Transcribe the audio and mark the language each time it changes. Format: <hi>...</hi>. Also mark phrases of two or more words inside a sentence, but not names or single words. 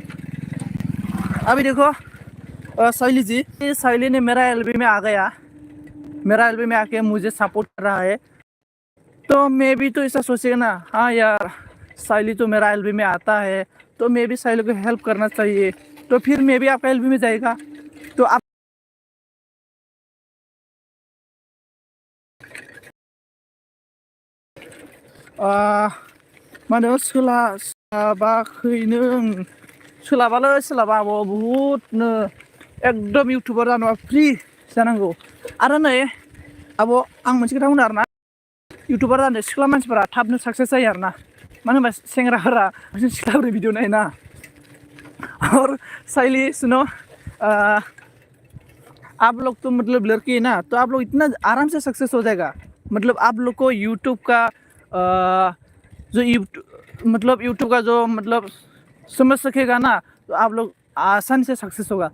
<hi>अभी देखो शैली जी, शैली ने मेरा एलबी में आ गया, मेरा एलबी में आके मुझे सपोर्ट कर रहा है। तो मैं भी तो ऐसा सोचेगा ना, हाँ यार शैली तो मेरा एलबी में आता है तो मैं भी शैली को हेल्प करना चाहिए, तो फिर मैं भी आपका एलबी में जाएगा।</hi> <brx>तो आप माने सोलाबाखै नों। सोलाबालै सोलाबा बहुतनो एकदम इउटुबार जानोबा फ्रि जानांगौ। आरो नै आब' आं मोनसे खोथा बुंनो आरोना, इउटुबार जानो सिख्ला मानसिफोरा थाबनो साक्सेस जायो आरोना। मानो होनबा सेंग्राफोरा बांसिन सिख्लाफोरनि भिडिअ नायो ना।</brx> <hi>और शैली सुनो, आप लोग तो मतलब लड़की है ना, तो आप लोग इतना आराम से सक्सेस हो जाएगा। मतलब आप लोग को यूट्यूब का जो यूट्यूब का जो मतलब समझ सकेगा ना, तो आप लोग आसानी से सक्सेस होगा।</hi>